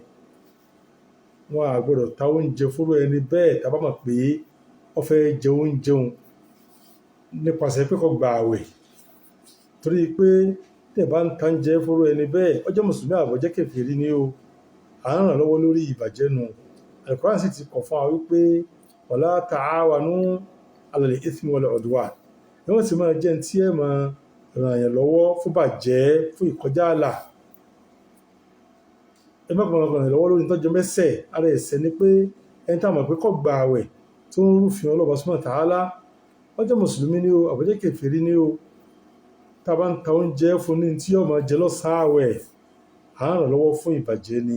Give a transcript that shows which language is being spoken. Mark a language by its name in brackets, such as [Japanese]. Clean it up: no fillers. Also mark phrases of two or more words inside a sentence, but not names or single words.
[Yoruba] Wọn á gbọ́dọ̀ ta oúnjẹ fúnrú ẹni bẹ́ẹ̀ tá bá mọ̀ pé ó fẹ́ jẹ oúnjẹ òun nípasẹ̀ pé kó gba àwẹ̀ torí pé tẹ̀ bá ń ta oúnjẹ fúnrú ẹni bẹ́ẹ̀ ó jẹ́ mùsùlùmí àbí ó jẹ́ kèfèrí ni à ń ràn lọ́wọ́ lórí ìbàjẹ́ nu. Al-Qur'an sì ti kọ̀ fún wa wípé [Arabic] ولا تعاونوا على الإثم والعدوان [Yoruba] ni wọ́n sì máa jẹ́ tí ẹ máa ràn yàn lọ́wọ́ fún bàjẹ́ fún ìkọjá àlà. Ẹ má kàn ràn lọ́wọ́ lórí tọ́jọ́ mẹ́sẹ̀ ara ẹ̀ṣẹ̀ ni pé ẹni tá mọ̀ pé kó gba àwẹ̀ tó ń rúfin Ọlọ́run [Arabic] سبحانه وتعالى [Yoruba] ó jẹ́ mùsùlùmí ni àbí jẹ́ kèfèrí ni tá bá ń ta oúnjẹ fún ní tí yóò máa jẹ lọ́sàn-án àwẹ̀ à ń ràn lọ́wọ́ fún ìbàjẹ́ ni.